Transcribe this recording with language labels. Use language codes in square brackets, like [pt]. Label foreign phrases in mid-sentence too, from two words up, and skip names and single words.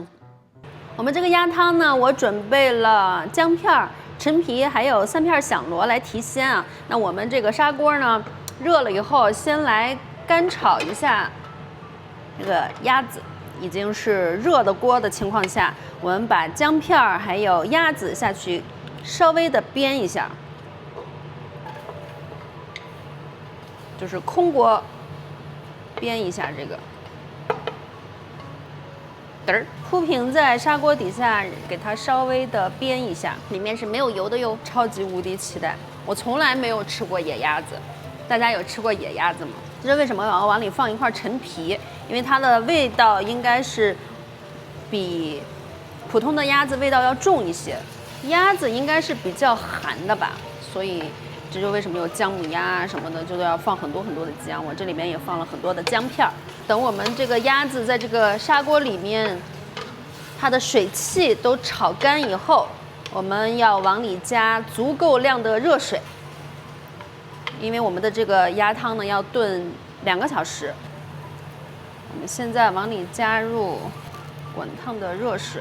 [zh] 我們這個鴨湯呢，我準備了薑片、陳皮，還有3片響螺來提鮮啊。那我們這個砂鍋呢，熱了以後，先來乾炒一下這個鴨子。已經是熱的鍋的情況下，我們把薑片還有鴨子下去，稍微的煸一下，就是空鍋煸一下這個。鋪平在砂鍋底下，給它稍微的煸一下，裡面是沒有油的喲。超級無敵期待！我從來沒有吃過野鴨子，大家有吃過野鴨子嗎？這是為什麼我要往裡放一塊陳皮？因為它的味道應該是比普通的鴨子味道要重一些。鴨子應該是比較寒的吧，所以這就為什麼有薑母鴨什麼的，就都要放很多很多的薑。我這裡面也放了很多的薑片。等我們這個鴨子在這個砂鍋裡面，它的水汽都炒乾以後，我們要往裡加足夠量的熱水，因為我們的這個鴨湯呢要燉2個小時。我們現在往裡加入滾燙的熱水。